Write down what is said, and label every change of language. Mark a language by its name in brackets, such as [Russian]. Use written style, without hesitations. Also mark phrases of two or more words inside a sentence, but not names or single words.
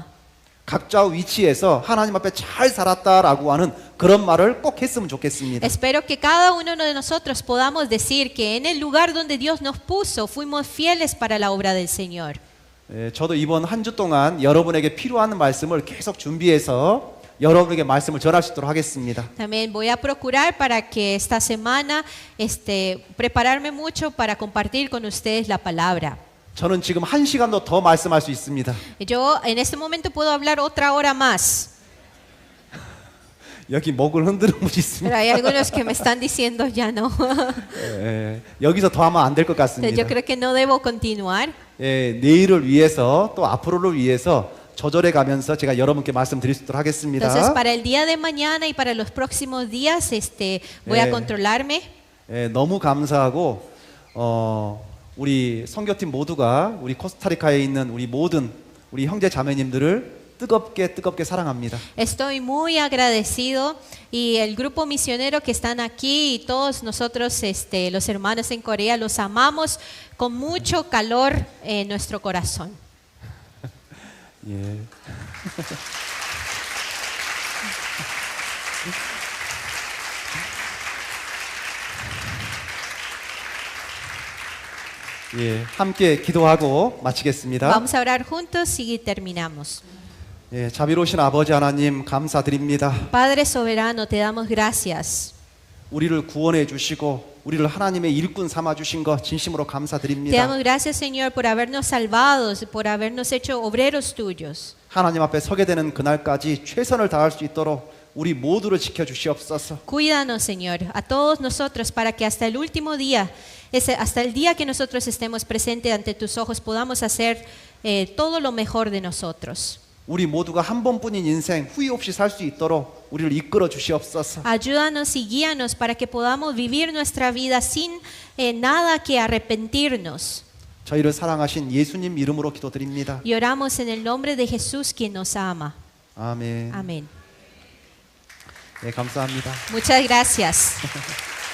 [Korean] 각자 위치에서 하나님 앞에 잘 살았다라고 하는 그런 말을 꼭 했으면 좋겠습니다. [Spanish] Espero que cada uno de nosotros podamos decir que en el lugar donde Dios nos puso fuimos fieles para la obra del Señor. [Korean] 저도 이번 한 주 동안 여러분에게 필요한 말씀을 계속 준비해서 여러분에게 말씀을 전할 수 있도록 하겠습니다. [Spanish] También voy a procurar para que esta semana prepararme mucho para compartir con ustedes la palabra. [Korean] 저는 지금 1시간도 더 말씀할 수 있습니다. [Spanish] Yo en este momento puedo hablar otra hora más, [Korean] 여기 목을 흔들고 [Spanish] pero [Korean] 있습니다. [Spanish] hay algunos que me están diciendo ya no. [Korean] 여기서 더 하면 안 될 것 [Spanish] Yo [Korean] 같습니다. [Spanish] creo que no debo continuar. [Korean] 내일을 위해서 또 앞으로를 위해서 조절해 가면서 제가 여러분께 말씀드릴 수 있도록 하겠습니다. [Spanish] Entonces, para el día de mañana y para los próximos días, voy a controlarme. [Korean] 너무 감사하고 우리 선교팀 모두가 우리 코스타리카에 있는 우리 모든 우리 형제 자매님들을 뜨겁게 사랑합니다. [Spanish] Estoy muy agradecido y el grupo misionero que están aquí y todos nosotros, los hermanos en Corea, los amamos con mucho calor en nuestro corazón. [Korean] 예. 예, 함께 기도하고 마치겠습니다. [Spanish] Vamos a orar juntos y terminamos. [Korean] 예, 자비로우신 아버지 하나님 감사드립니다. [Spanish] Padre soberano, te damos gracias. [Korean] 우리를 구원해 주시고 우리를 하나님의 일꾼 삼아 주신 것 진심으로 [Spanish] Te [Korean] 감사드립니다. [Spanish] damos gracias, Señor, por habernos salvado, por habernos hecho obreros tuyos. [Korean] 하나님 앞에 서게 되는 그날까지 최선을 다할 수 있도록 우리 모두를 지켜 주시옵소서. [Spanish] Cuídanos, Señor, a todos nosotros para que hasta el último día, hasta el día que nosotros estemos presentes ante tus ojos, podamos hacer todo lo mejor de nosotros. [Korean] 우리 모두가 한 번뿐인 인생 후회 없이 살 수 있도록 우리를 이끌어 주시옵소서. [Spanish] Ayúdanos y guíanos para que podamos vivir nuestra vida sin nada que arrepentirnos. [Korean] 저희를 사랑하신 예수님 이름으로 기도드립니다. [Spanish] Y oramos en el nombre de Jesús, quien nos ama. [Korean] 아멘. [Spanish] Amén. [Korean] 네, 감사합니다. [Spanish] Muchas gracias.